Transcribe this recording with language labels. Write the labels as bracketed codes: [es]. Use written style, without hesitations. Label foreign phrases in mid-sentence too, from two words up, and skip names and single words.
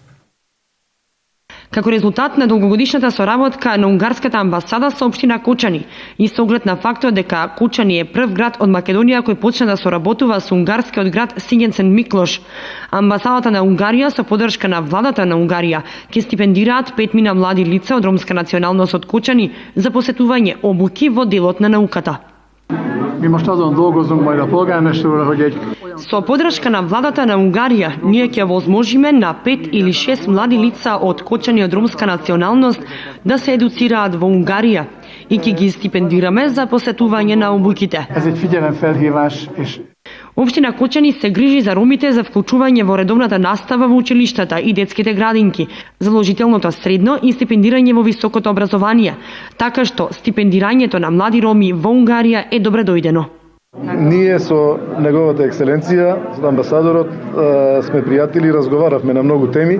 [mk] Како резултат на долгогодишната соработка на унгарската амбасада со општина Кочани и со оглед на фактот дека Кочани е прв град од Македонија кој почна да соработува со унгарскиот град Сиген Сент Миклош, амбасадата на Унгарија со поддршка на владата на Унгарија ќе стипендираат 5 млади лица од ромска националност од Кочани за посетување обуки во делот на науката. [hu] Mi most azon dolgozunk majd a polgármester, hogy egy... [mk] Со поддршка на владата на Унгарија, ние ќе возможиме на 5 или 6 млади лица од Кочани од ромска националност да се едуцираат во Унгарија и ќе ги стипендираме за посетување на обуките. [hu] Ez egy figyelemfelhívás, és [mk] Општина Кочани се грижи за ромите за вклучување во редовната настава во училиштата и детските градинки, задолжителното средно и стипендирање во високото образование, така што стипендирањето на млади роми во Унгарија е добредојдено. Ние со неговата екселенција, со амбасадорот, сме пријатели и разговаравме на многу теми.